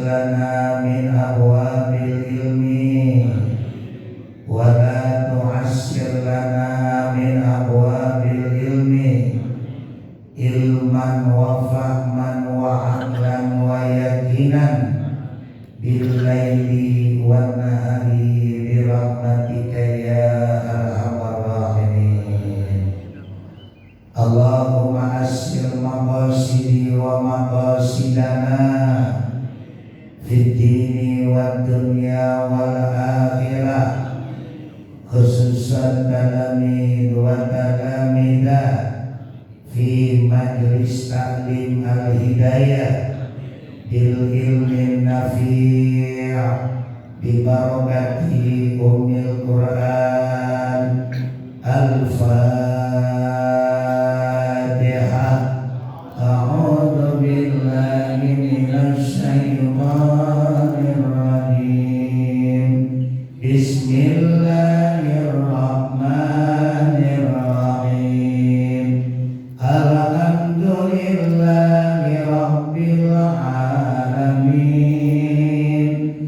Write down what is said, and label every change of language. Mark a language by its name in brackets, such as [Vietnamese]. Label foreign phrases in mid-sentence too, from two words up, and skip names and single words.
[Arabic] لنا من أبواب العلم ولا تعسر لنا من أبواب العلم علما وفهما وعقلا ويقينا بالليل والنهار برحمتك يا أرحم الراحمين. اللهم يسر مقاصدي ومقاصدنا في الدين والدنيا والآخرة خصوصا تلاميذ وتلميذات في مجلس تعليم الهداية بالعلم النافع ببركة أم القرآن. Al-Fatihah. أعوذ بالله من الشيطان الرجيم. Bismillahirrahmanirrahim. الحمد لله رب العالمين.